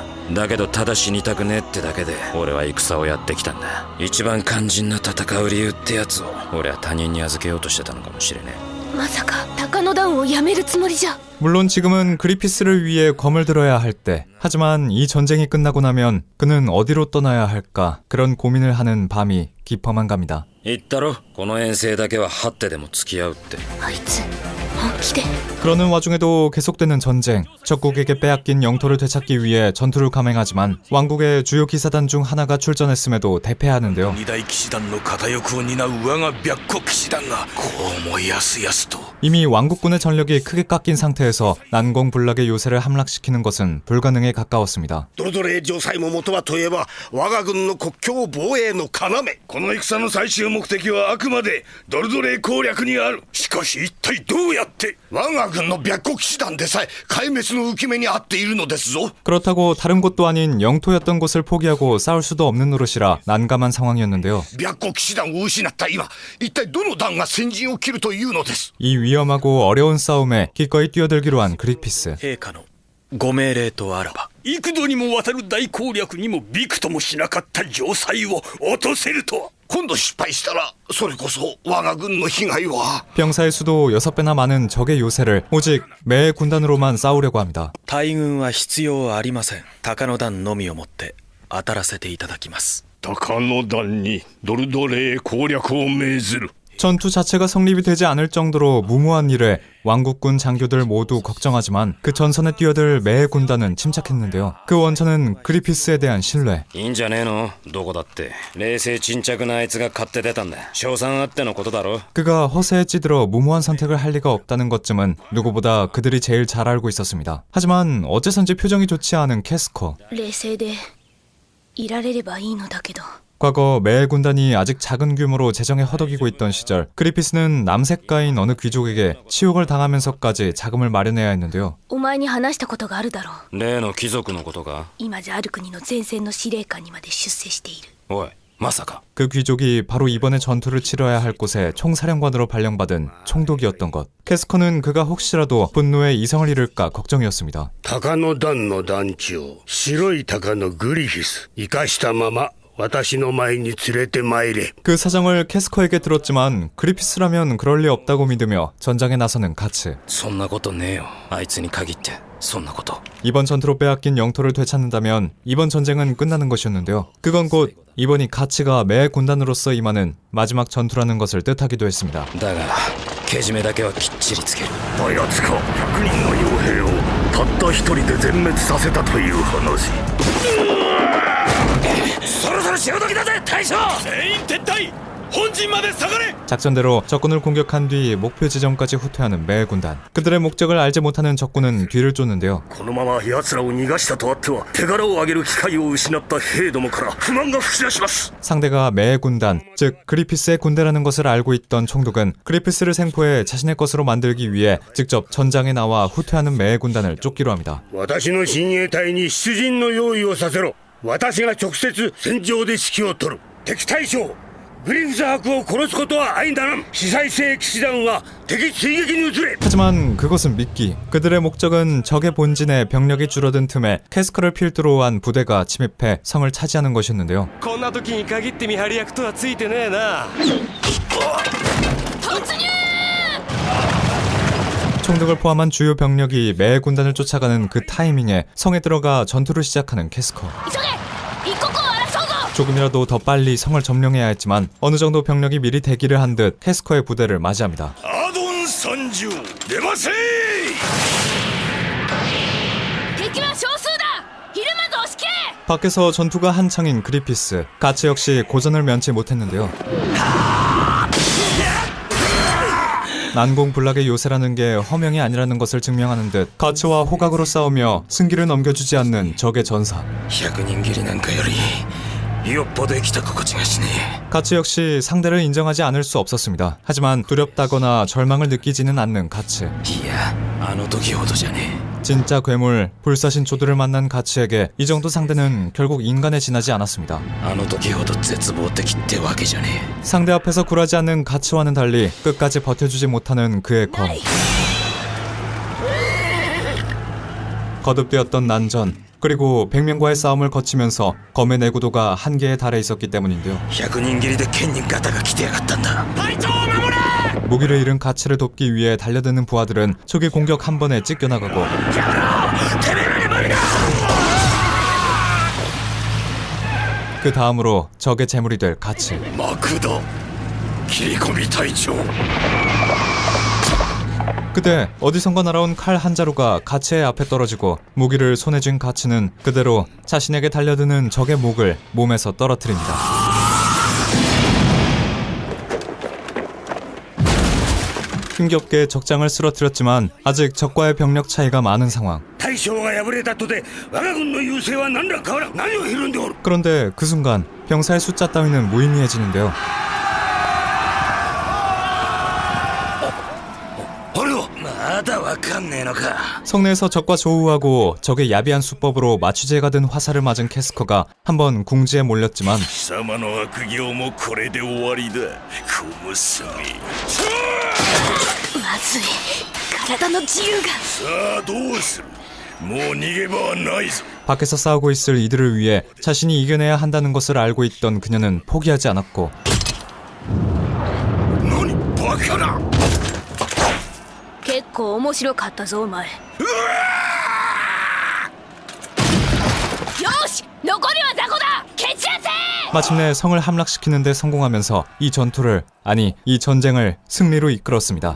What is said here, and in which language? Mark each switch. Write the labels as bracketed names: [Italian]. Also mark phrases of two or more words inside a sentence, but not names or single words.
[Japanese] だけどただ死にたくねえってだけで俺は戦をやってきたんだ。一番肝心な戦う理由ってやつを俺は他人に預けようとしてたのかもしれねえ。まさか鷹の団をやめるつもりじゃ [Korean] 물론 지금은 그리피스를 위해 검을 들어야 할 때, 하지만 이 전쟁이 끝나고 나면 그는 어디로 떠나야 할까 그런 고민을 하는 밤이 깊어만 갑니다. [Japanese] 言ったろこの遠征だけは張ってでも付き合うって。あいつ本気で [Korean] 그러는 와중에도 계속되는 전쟁, 적국에게 빼앗긴 영토를 되찾기 위해 전투를 감행하지만 왕국의 주요 기사단 중 하나가 출전했음에도 대패하는데요. [Japanese] 二大騎士団の片翼を担う我が白虎騎士団がこうもやすやすと [Korean] 이미 왕국군의 전력이 크게 깎인 상태에서 난공불락의 요새를 함락시키는 것은 불가능에 가까웠습니다. [Japanese] ドルドレ城塞も元はといえば我が軍の国境防衛の要。この戦の最終目的はあくまでドルドレイ攻略にある。しかし一体どうやって。我が軍の白虎騎士団でさえ壊滅の浮き目に遭っているのですぞ。 [Korean] 그렇다고 다른 곳도 아닌 영토였던 곳을 포기하고 싸울 수도 없는 노릇이라 난감한 상황이었는데요. [Japanese] 白虎騎士団を失った今一体どの団が先陣を切るというのです。 [Korean] 이 위험하고 어려운 싸움에 기꺼이 뛰어들기로 한 그리피스. [Japanese] 陛下のご命令とあらば。幾度にもわたる大攻略にもびくともしなかった城塞を落とせるとは。今度失敗したらそれこそ我が軍の被害は [Korean] 병사의 수도 6배나 많은 적의 요새를 오직 매 군단으로만 싸우려고 합니다. [Japanese] 大軍は必要ありません。鷹の団のみをもって当たらせていただきます。鷹の団にドルドレイ攻略を命ずる。 [Korean] 전투 자체가 성립이 되지 않을 정도로 무모한 일에 왕국군 장교들 모두 걱정하지만 그 전선에 뛰어들 매 군단은 침착했는데요. 그 원천은 그리피스에 대한 신뢰. [Japanese] いいんじゃねえのどこだって冷静沈着なあいつが買って出たんだ。賞賛あってのことだろ。 [Korean] 그가 허세에 찌들어 무모한 선택을 할 리가 없다는 것쯤은 누구보다 그들이 제일 잘 알고 있었습니다. 하지만 어째선지 표정이 좋지 않은 캐스커. [Japanese] 冷静でいられればいいのだけど [Korean] 과거 매 군단이 아직 작은 규모로 재정에 허덕이고 있던 시절 그리피스는 남색가인 어느 귀족에게 치욕을 당하면서까지 자금을 마련해야 했는데요. [Japanese] お前に話したことがあるだろう。例の貴族のことか。今じゃある国の前線の司令官にまで出世している。おいまさか。 [Korean] 그 귀족이 바로 이번에 전투를 치러야 할 곳의 총사령관으로 발령받은 총독이었던 것. 캐스커는 그가 혹시라도 분노의 이성을 잃을까 걱정이었습니다. [Japanese] 鷹の団の団長白い鷹のグリフィス生かしたまま私の前に連れて参れ。 [Korean] 그 사정을 캐스커에게 들었지만 그리피스라면 그럴 리 없다고 믿으며 전장에 나서는 가츠. [Japanese] そんなことねえよあいつに限って。そんなこと [Korean] 이번 전투로 빼앗긴 영토를 되찾는다면 이번 전쟁은 끝나는 것이었는데요. 그건 곧 이번이 가치가 매 군단으로서 임하는 마지막 전투라는 것을 뜻하기도 했습니다. [Japanese] だがけじめだけはきっちりつけるあやつか100人の傭兵をたった一人で全滅させたという話そろそろ潮時だぜ大将全員撤退本陣まで下がれ [Korean] 작전대로 적군을 공격한 뒤 목표 지점까지 후퇴하는 매 군단. 그들의 목적을 알지 못하는 적군은 뒤를 쫓는데요. [Japanese] このまま奴らを逃がしたとあっては手柄を上げる機会を失った兵どもから不満が吹き出します [Korean] 상대가 매 군단, 즉 그리피스의 군대라는 것을 알고 있던 총독은 그리피스를 생포해 자신의 것으로 만들기 위해 직접 전장에 나와 후퇴하는 매 군단을 쫓기로 합니다. [Japanese] 私の親衛隊に出陣の用意をさせろ私が直接戦場で指揮を取る敵対将グリフス伯を殺すことは相ならん司祭制騎士団は敵追撃に移れ [Korean] 하지만 그것은 미끼. 그들의 목적은 적의 본진에 병력이 줄어든 틈에 캐스커를 필두로 한 부대가 침입해 성을 차지하는 것이었는데요. [Japanese] こんな時に限って見張り役とはついてねえな [Korean] 총독을 포함한 주요 병력이 매 군단을 쫓아가는 그 타이밍에 성에 들어가 전투를 시작하는 캐스커. 조금이라도 더 빨리 성을 점령해야 했지만 어느 정도 병력이 미리 대기를 한 듯 캐스커의 부대를 맞이합니다. 아돈 선주 내마세 밖에서 전투가 한창인 그리피스. 가츠 역시 고전을 면치 못했는데요. 난공불락의 요새라는 게 허명이 아니라는 것을 증명하는 듯 가츠와 호각으로 싸우며 승기를 넘겨주지 않는 적의 전사. [Japanese] 100 人斬りなんかよりよっぽど生きた心地がしねえ [Korean] 가츠 역시 상대를 인정하지 않을 수 없었습니다. 하지만 두렵다거나 절망을 느끼지는 않는 가츠. [Japanese] いやあの時ほどじゃね [Korean] 진짜 괴물, 불사신초들을 만난 가츠에게 이 정도 상대는 결국 인간에 지나지 않았습니다. [Japanese] えあの時ほど絶望的ってわけじゃね [Korean] 상대 앞에서 굴하지 않는 가츠와는 달리 끝까지 버텨주지 못하는 그의 검. 거듭되었던 난전, 그리고 백명과의 싸움을 거치면서 검의 내구도가 한계에 달해 있었기 때문인데요. [Japanese] え100人斬りで剣にガタが来てやがったんだ [Korean] 무기를 잃은 가츠를 돕기 위해 달려드는 부하들은 초기 공격 한 번에 찢겨나가고 그 다음으로 적의 제물이 될 가츠. [Japanese] 幕だ切り込み隊長 [Korean] 그때 어디선가 날아온 칼 한 자루가 가츠의 앞에 떨어지고 무기를 손에 쥔 가츠는 그대로 자신에게 달려드는 적의 목을 몸에서 떨어뜨립니다. 힘겹게 적장을 쓰러뜨렸지만 아직 적과의 병력 차이가 많은 상황. [Japanese] 大将が敗れたとて我が軍の優勢は何ら変わらん何をひるんでおる [Korean] 그런데 그 순간 병사의 숫자 따위는 무의미해지는데요. [Japanese] あれはまだわかんねえのか [Korean] 성내에서 적과 조우하고 적의 야비한 수법으로 마취제가 든 화살을 맞은 캐스커가 한번 궁지에 몰렸지만 [Japanese] 貴様の悪行もこれで終わりだ小娘まずい体の自由がさあどうするもう逃げ場はないぞ [Korean] 밖에서 싸우고 있을 이들을 위해 자신이 이겨내야 한다는 것을 알고 있던 그녀는 포기하지 않았고 [Japanese] 何バカな結構面白かったぞお前よし残りは雑魚だ蹴散らせ [Korean] 마침내 성을 함락시키는 데 성공하면서 이 전투를, 아니 이 전쟁을 승리로 이끌었습니다.